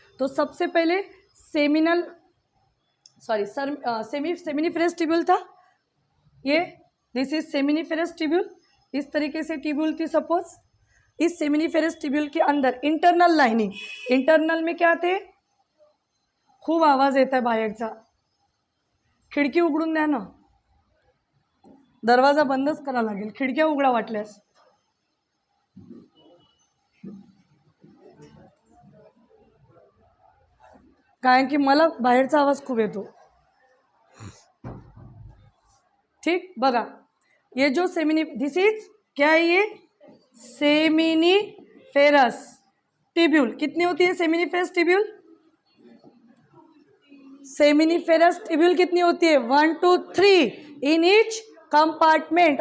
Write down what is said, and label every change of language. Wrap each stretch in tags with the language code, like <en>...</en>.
<hi>तो सबसे पहले सेमिनिफेरस ट्यूब्यूल था ये,</hi> <en>This is seminiferous tubule.</en> <hi>इस तरीके से ट्यूब्यूल थी सपोज। इस सेमिनिफेरस ट्यूब्यूल के अंदर इंटरनल लाइनिंग, इंटरनल में क्या थे?</hi> <mr>खूप आवाज येत आहे बाहेरचा, खिडकी उघडून द्या ना, दरवाजा बंदच करा लागेल, खिडक्या उघडा वाटल्यास। कारण की मला बाहेरचा आवाज खूप येतो।</mr> <hi>ठीक,</hi> <mr>बघा</mr> <hi>ये जो</hi> <en>this is</en> <hi>क्या है? ये सेमिनिफेरस ट्यूब्यूल। कितनी होती है सेमिनिफेरस ट्यूब्यूल? सेमिनिफेरस ट्यूब्यूल कितनी होती है? 1 2 3</hi> <en>In each compartment.</en>